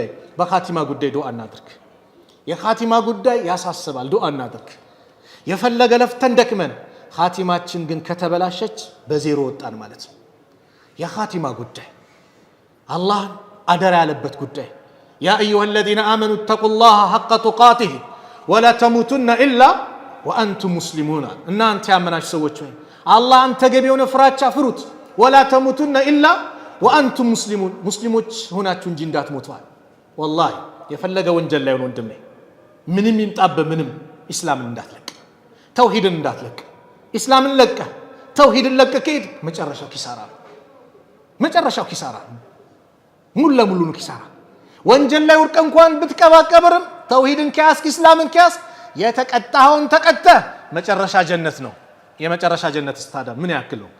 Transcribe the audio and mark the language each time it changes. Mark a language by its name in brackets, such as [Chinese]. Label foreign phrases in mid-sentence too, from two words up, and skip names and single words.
[Amharic] በኻቲማ ጉዳይ ዱዓ እናድርግ። የኻቲማ ጉዳይ ያሳስባል። ዱዓ እናድርግ። የፈለገ ለፍተን ደክመን ኻቲማችን ግን ከተበላሸች በዜሮ ወጣን ማለት ነው። የኻቲማ ጉዳይ አላህ አደራ ያለበት ጉዳይ [Arabic] يا أيها الذين آمنوا اتقوا الله حق تقاته ولا تموتن إلا وأنتم مسلمون። [Amharic] እናንተ ያመናችሁ ሰዎች ሆይ አላህን ተገቢውን ፍራቻ ፍሩት። [Arabic] ولا تموتن إلا وأنتم مسلمون፣ [Amharic] ሙስሊሞች ሆናችሁ እንጂ እንዳትሞቷል። ወላሂ የፈለገ ወንጀል ላይ ወንድሜ ምንም ይምጣበ ምንም ኢስላምን እንዳትለቅ፣ ተውሂድን እንዳትለቅ። ኢስላምን ለቀ ተውሂድን ለቀ ከሄድ መጨረሻው ኪሳራ ነው። መጨረሻው ኪሳራ ሙሉ ለሙሉ ነው ኪሳራ። ወንጀል ላይ ወርቀ እንኳን ብትቀባቀብርም ተውሂድን ከያዝክ ኢስላምን ከያዝክ የተቀጣኸውን ተቀጥተህ መጨረሻ ጀነት ነው። የመጨረሻ ጀነት ስታዳ ምን ያክል ነው?